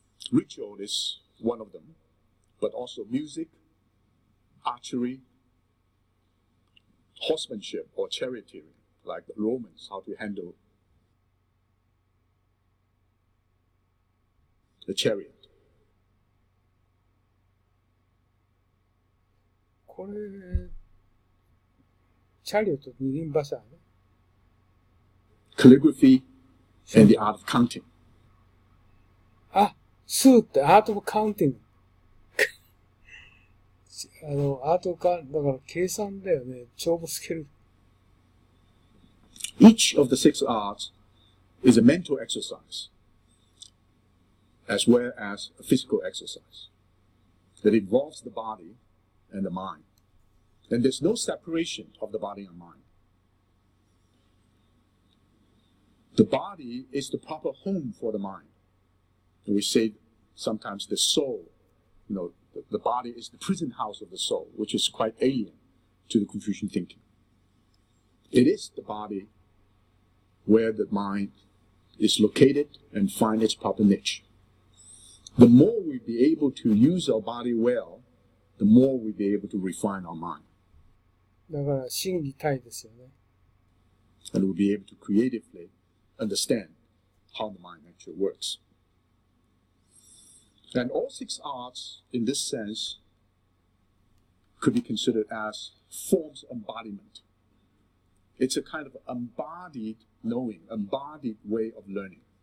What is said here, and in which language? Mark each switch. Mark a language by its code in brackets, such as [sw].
[en] Ritual is one of them, but also music, archery, horsemanship or charioteering, like the Romans, how to handle the chariot. [ja] これ、チャリオット二輪馬車ね。 [en] Calligraphy and the art of counting. [ja] あ、スーってアートオブカウンティング。アートか、だから計算だよね。帳簿つける。 [en] Each of the 6 arts is a mental exercise, as well as a physical exercise that involves the body and the mind. And there's no separation of the body and mind. The body is the proper home for the mind. And we say sometimes the soul, the body is the prison house of the soul, which is quite alien to the Confucian thinking. It is the body where the mind is located and find its proper niche. The more we be able to use our body well, the more we be able to refine our mind. [ja] だから心技体ですよね。 [en] And we'll be able to creatively understand how the mind actually works. And all 6 arts, in this sense, could be considered as forms of embodiment. It's a kind of embodied knowing, embodied way of learning.